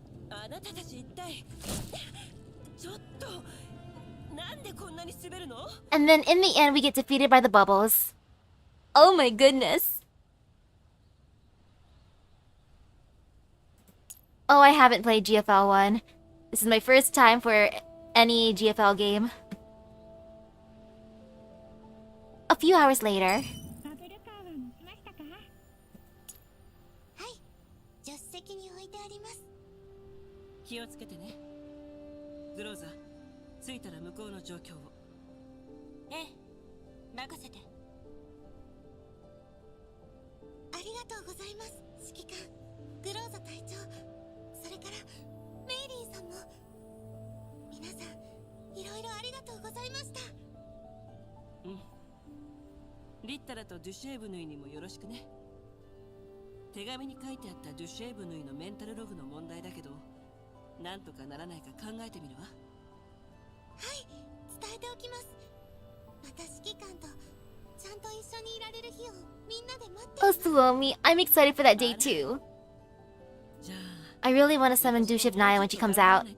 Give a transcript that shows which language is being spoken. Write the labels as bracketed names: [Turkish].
[Japanese] あなたたち一体ちょっとなんでこんなに滑るの？ [English] and then in the end we get defeated by the bubbles. Oh my goodness. Oh, I haven't played GFL 1. This is my first time for any GFL game. A few hours later. [Japanese] バブルカーは持ちましたか？はい、助手席に置いてあります。気をつけてね。グローザ、着いたら向こうの状況を。ええ、任せて。ありがとうございます、指揮官。グローザ隊長、それからメイリンさんも。皆さん、いろいろありがとうございました。うん。リッタラとデュシェーブヌイにもよろしくね。手紙に書いてあったデュシェーブヌイのメンタルログの問題だけど、なんとかならないか考えてみるわ。はい、伝えておきます。また指揮官とちゃんと一緒にいられる日をみんなで待ってい [English] Oh, [Japanese] ます。 [English] Suomi, I'm excited for that day too. [Japanese] じゃあ [English] I really want to summon Dushiv Naya when she comes out.